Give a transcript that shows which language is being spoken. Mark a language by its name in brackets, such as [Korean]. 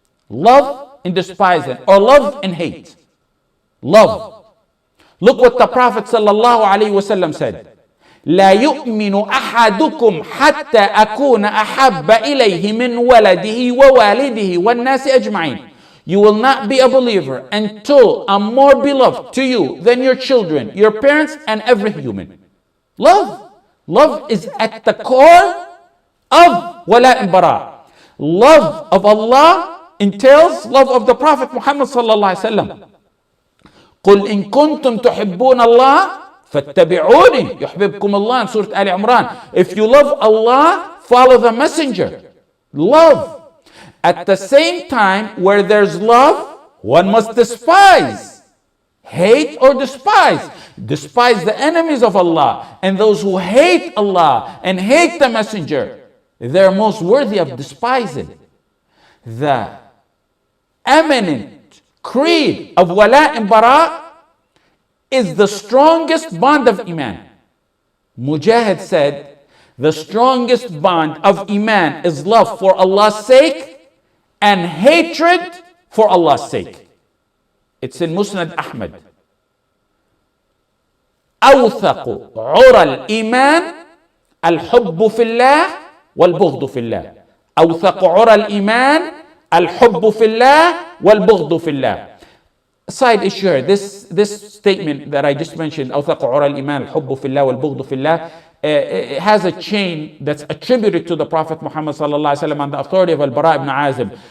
[English] Love and despising, or love and hate. Love. Look what the Prophet ﷺ said. [Arabic] لا يؤمن أحدكم حتى أكون أحب إليه من ولده ووالده والناس أجمعين. [English] You will not be a believer until I'm more beloved to you than your children, your parents, and every human. Love. Love is at the core of wala and bara. Love of Allah entails love of the Prophet Muhammad sallallahu alaihi wasallam. [Arabic] قل إن كنتم تحبون الله فاتبعوني يحببكم الله in Surah Al Imran. [English] If you love Allah, follow the messenger. Love. At the same time, where there's love, one must despise. Hate or despise. Despise the enemies of Allah. And those who hate Allah and hate the messenger, they're most worthy of despising. The eminent creed of wala and bara is the strongest bond of iman. Mujahid said, the strongest bond of iman is love for Allah's sake and hatred for Allah's sake. It's in Musnad Ahmad. [Arabic] أوثق عرى الإيمان الحب في الله والبغض في الله. أوثق عرى الإيمان الحب في الله والبغض في الله. [English] Side issue here, this statement that I just mentioned, [Arabic] أوثق عرى الإيمان الحب في الله [English] والبغض في الله, it has a chain that's attributed to the Prophet Muhammad sallallahu alaihi wasallam on the authority of Al-Bara ibn Azib.